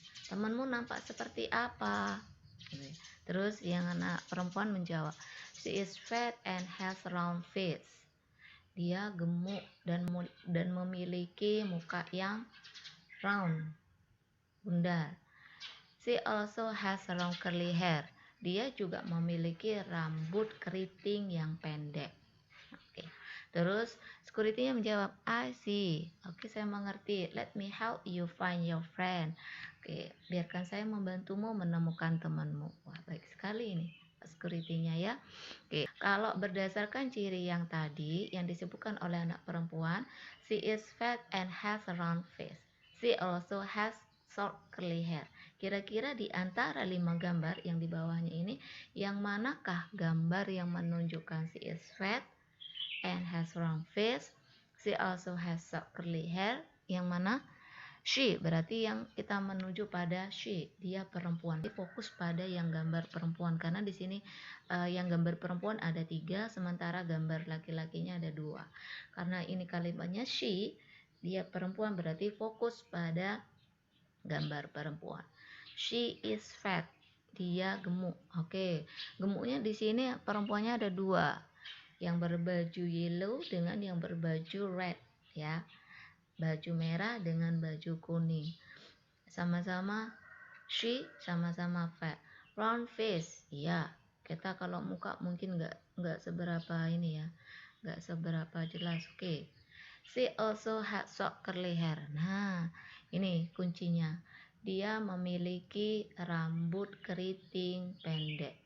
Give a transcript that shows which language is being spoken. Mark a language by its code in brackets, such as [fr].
[id] Temanmu nampak seperti apa? Terus yang anak perempuan menjawab, [en] she is fat and has round face. [id] Dia gemuk dan memiliki muka yang round, bundar. [en] She also has round curly hair. [id] Dia juga memiliki rambut keriting yang pendek. Oke. Terus security-nya menjawab, [en] I see. [id] Oke, saya mengerti. [en] Let me help you find your friend. [id] Oke, biarkan saya membantumu menemukan temanmu. Wah, baik sekali ini security-nya ya. Oke, kalau berdasarkan ciri yang tadi yang disebutkan oleh anak perempuan, [en] she is fat and has a round face. She also has short curly hair. [id] Kira-kira di antara 5 gambar yang di bawahnya ini, yang manakah gambar yang menunjukkan [en] she is fat and has round face? She also has short curly hair. [id] Yang mana? She, berarti yang kita menuju pada she, dia perempuan. Fokus pada yang gambar perempuan, karena di sini yang gambar perempuan ada 3, sementara gambar laki-lakinya ada 2. Karena ini kalimatnya she, dia perempuan, berarti fokus pada gambar perempuan. [en] She is fat, [id] dia gemuk. Oke, gemuknya di sini perempuannya ada 2, yang berbaju yellow dengan yang berbaju red ya, baju merah dengan baju kuning. Sama-sama she, sama-sama fat. Round face, ya, kita kalau muka mungkin nggak seberapa ini ya, nggak seberapa jelas. Oke. [en] She also had short curly hair. [id] Nah, ini kuncinya. Dia memiliki rambut keriting pendek.